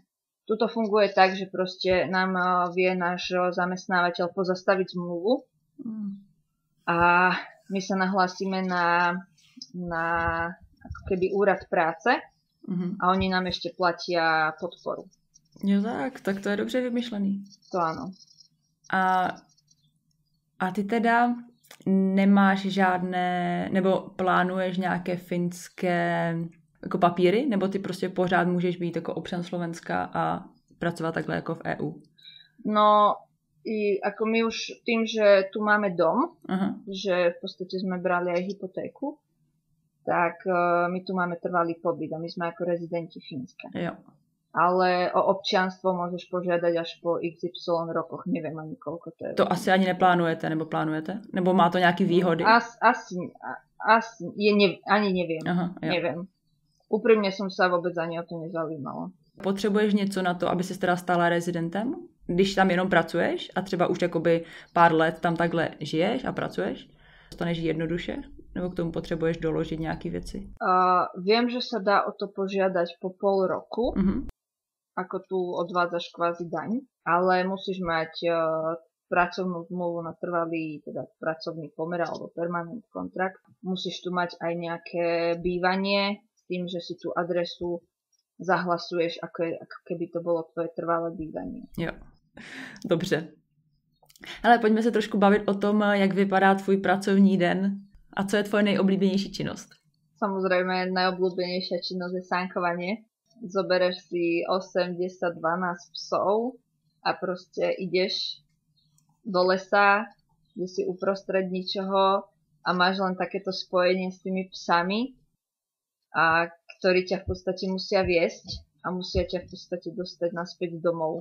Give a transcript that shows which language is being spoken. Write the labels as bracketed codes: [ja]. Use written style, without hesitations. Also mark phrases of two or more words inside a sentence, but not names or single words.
[sk] Tuto funguje tak, že proste nám vie náš zamestnávateľ pozastaviť zmluvu a my sa nahlásime na ako keby úrad práce a oni nám ešte platia podporu. [cs] Jo tak to je dobře vymyšlený. [sk] To áno. [cs] A ty teda nemáš žádné, nebo plánuješ nějaké finské jako papíry, nebo ty prostě pořád můžeš být jako občan Slovenska a pracovat takhle jako v EU? [sk] No, ako my už tým, že tu máme dom, že v podstate sme brali aj hypotéku, tak my tu máme trvalý pobyt a my sme ako rezidenti Fínska. [cs] Jo. [sk] Ale o občianstvo môžeš požiadať až po XY rokoch, neviem ani koľko to je. [cs] To asi ani neplánujete, nebo plánujete? Nebo má to nějaký výhody? [sk] Ani neviem. Neviem. Úprimne som sa vôbec ani o to nezaujímala. [cs] Potřebuješ něco na to, aby se teda stala rezidentem? Když tam jenom pracuješ a třeba už jakoby pár let tam takhle žiješ a pracuješ? Dostaneš jednoduše? Nebo k tomu potřebuješ doložit nějaké věci? [sk] Viem, že sa dá o to požiadať po pol roku, ako tu odvádzaš kvázi daň, ale musíš mať pracovnú zmluvu na trvalý teda pracovný pomer alebo [en] permanent kontrakt. [sk] Musíš tu mať aj nejaké bývanie s tým, že si tú adresu zahlasuješ, ako keby to bolo tvoje trvalé bývanie. [cs] Jo, dobře. Ale pojďme se trošku bavit o tom, jak vypadá tvůj pracovní den a co je tvoje nejoblíbenější činnost. [sk] Samozrejme, najobľúbenejšia činnosť je sánkovanie. Zobereš si 8, 10, 12 psov a proste ideš do lesa, kde si uprostred ničoho a máš len takéto spojenie s tými psami, a ktorí ťa v podstate musia viesť a musia ťa v podstate dostať naspäť domov.